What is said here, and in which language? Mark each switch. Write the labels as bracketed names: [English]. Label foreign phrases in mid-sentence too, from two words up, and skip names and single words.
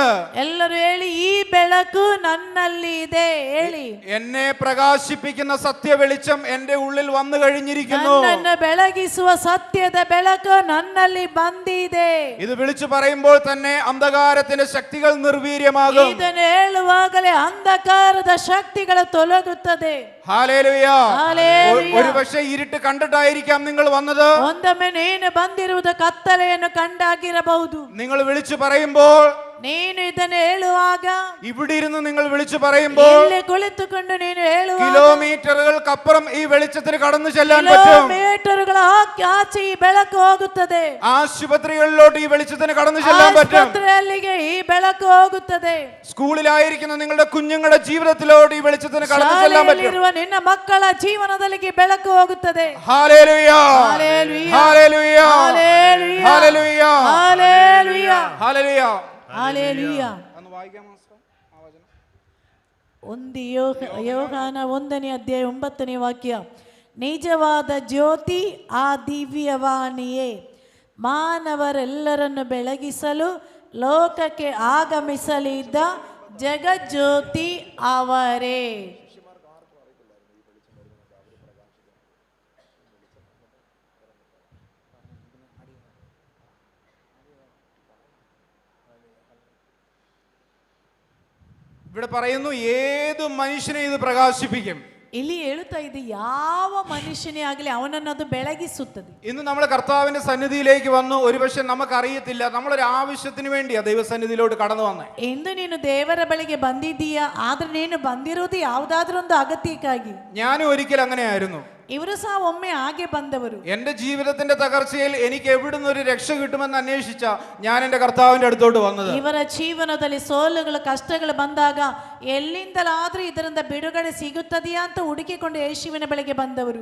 [Kannada] ಎಲ್ಲರೂ ಹೇಳಿ, ಈ ಬೆಳಕು ನನ್ನಲ್ಲಿ ಇದೆ. ಹೇಳಿ, [Malayalam] എന്നെ പ്രകാശിപ്പിക്കുന്ന സത്യ വെളിച്ചം എന്റെ ഉള്ളിൽ വന്നു കഴിഞ്ഞിരിക്കുന്നു. [Kannada] ನನ್ನನ್ನು ಬೆಳಗಿಸುವ ಸತ್ಯದ ಬೆಳಕು ನನ್ನಲ್ಲಿ ಬಂದಿದೆ. [Malayalam] ഇത് വിളിച്ചു പറയുമ്പോൾ തന്നെ അന്ധകാരത്തിന്റെ ശക്തികൾ നിർവീര്യമാകും. [Kannada] ಇದನ್ನು ಹೇಳುವಾಗಲೇ ಅಂಧಕಾರದ ಶಕ್ತಿಗಳು ತೊಲಗುತ್ತದೆ. [Malayalam] ഹല്ലേലൂയ. ഹല്ലേലൂയ. ഒരുപക്ഷെ ഇരുട്ട് കണ്ടിട്ടായിരിക്കാം നിങ്ങൾ വന്നത്. [Kannada] ಒಂದೊಮ್ಮೆ ನೀನು ಬಂದಿರುವುದು ಕತ್ತಲೆಯನ್ನು ಕಂಡಾಗಿರಬಹುದು. [Malayalam] നിങ്ങൾ വിളിച്ചു പറയുമ്പോൾ, [Kannada] ನೀನು ಇದನ್ನು ಹೇಳುವಾಗ, [Malayalam] ഇവിടെ ഇരുന്ന് നിങ്ങൾ വിളിച്ചു പറയുമ്പോൾ [Kannada] ಇಲ್ಲಿ ಕುಳಿತುಕೊಂಡು ನೀನು ಹೇಳುವಾಗ [Malayalam] കിലോമീറ്ററുകൾക്കപ്പുറം ഈ വെളിച്ചത്തിന് കടന്നു ചെല്ലാൻ പറ്റും. [Kannada] കിലോമീറ്ററുಗಳ ಆಚೆ ಈ ಬೆಳಕು ಹೋಗುತ್ತದೆ. [Malayalam] ആശുപത്രികളിലോട്ട് ഈ വെളിച്ചത്തിന് കടന്നു ചെല്ലാൻ പറ്റും. [Kannada] ಆಸ್ಪತ್ರೆಯಲ್ಲಿಗೆ ಈ ಬೆಳಕು ಹೋಗುತ್ತದೆ. [Malayalam] സ്കൂളിലായിരിക്കുന്ന നിങ്ങളുടെ കുഞ്ഞുങ്ങളുടെ ജീവിതത്തിലോട്ട് ഈ വെളിച്ചത്തിന് കടന്നു ചെല്ലാൻ പറ്റും. [Kannada] ಶಾಲೆಯಲ್ಲಿರುವ ನಿನ್ನ ಮಕ್ಕಳ ಜೀವನದಲ್ಲಿ ಬೆಳಕು ಹೋಗುತ್ತದೆ. [Malayalam] ഹല്ലേലൂയ. ഹല്ലേലൂയ. ഹല്ലേലൂയ. ഹല്ലേലൂയ. ഹല്ലേലൂയ. ഹല്ലേലൂയ. ഹല്ലേലൂയ. ഹല്ലേലൂയ. ഒന്ന് വായിക്കാം മാസ്റ്റർ ആ വചനം. [Kannada] ಒಂದು ಯೋಹಾನ 1ನೇ ಅಧ್ಯಾಯ 9ನೇ ವಾಕ್ಯ. ನಿಜವಾದ ಜ್ಯೋತಿ ಆ ದಿವ್ಯವಾಣಿಯೇ ಮಾನವರೆಲ್ಲರನ್ನು ಬೆಳಗಿಸಲು ಲೋಕಕ್ಕೆ ಆಗಮಿಸಲಿದ್ದ ಜಗಜ್ಯೋತಿ ಅವರೇ. [Malayalam] ഇവിടെ പറയുന്നു ഏത് മനുഷ്യനെ ഇത് പ്രകാശിപ്പിക്കും. [Kannada] ಇಲ್ಲಿ ಹೇಳುತ್ತಾ ಇದೆ, ಯಾವ ಮನುಷ್ಯನೇ ಆಗಲಿ ಅವನನ್ನು ಅದು ಬೆಳಗಿಸುತ್ತದೆ. [Malayalam] ഇന്ന് നമ്മൾ കർത്താവിന്റെ സന്നിധിയിലേക്ക് വന്നു. ഒരുപക്ഷെ നമുക്കറിയത്തില്ല, നമ്മളൊരു ആവശ്യത്തിന് വേണ്ടിയാ ദൈവസന്നിധിയിലോട്ട് കടന്നു വന്നേ. [Kannada] ಎಂದು ನೀನು ದೇವರ ಬಳಿಗೆ ಬಂದಿದ್ದೀಯಾ, ಆದ್ರೆ ನೀನು ಬಂದಿರುವುದು ಯಾವುದಾದ್ರೂ ಒಂದು ಅಗತ್ಯಕ್ಕಾಗಿ. [Malayalam] ഞാനും ഒരിക്കൽ അങ്ങനെയായിരുന്നു. [Kannada] ಇವರು ಸಹ ಒಮ್ಮೆ ಹಾಗೆ ಬಂದವರು. [Malayalam] എന്റെ ജീവിതത്തിന്റെ തകർച്ചയിൽ എനിക്ക് എവിടുന്ന് ഒരു രക്ഷ കിട്ടുമെന്ന് അന്വേഷിച്ച ഞാൻ എന്റെ കർത്താവിന്റെ അടുത്തോട്ട് വന്നത്. [Kannada] ಇವರ ಜೀವನದಲ್ಲಿ ಸೋಲುಗಳು ಕಷ್ಟಗಳು ಬಂದಾಗ ಎಲ್ಲಿಂದಲಾದ್ರೂ ಇದರಿಂದ ಬಿಡುಗಡೆ ಸಿಗುತ್ತದೆಯಾ ಅಂತ ಹುಡುಕಿಕೊಂಡು ಯೇಸುವಿನ ಬಳಿಗೆ ಬಂದವರು.